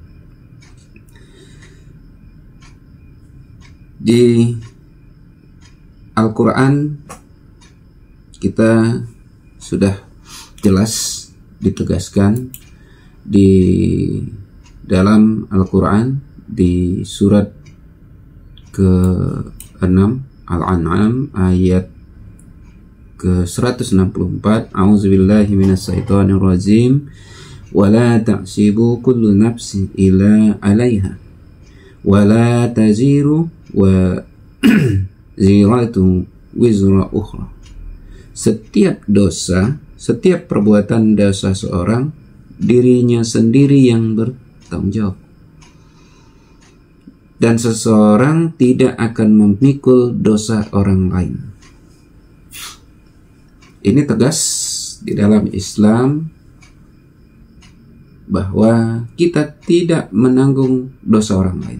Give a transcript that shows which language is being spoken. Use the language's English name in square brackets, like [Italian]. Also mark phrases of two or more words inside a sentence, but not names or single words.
[Indonesian] Di Al-Quran kita sudah jelas ditegaskan di dalam Al-Quran di surat ke-6 Al-An'am ayat ke-164, [Arabic] أعوذ بالله من الشيطان الرجيم, ولا تكسب كل نفس إلا عليها ولا تزر وازرة وزر أخرى. [Indonesian] Setiap dosa, setiap perbuatan dosa seorang, dirinya sendiri yang bertanggung jawab, dan seseorang tidak akan memikul dosa orang lain. Ini tegas di dalam Islam bahwa kita tidak menanggung dosa orang lain.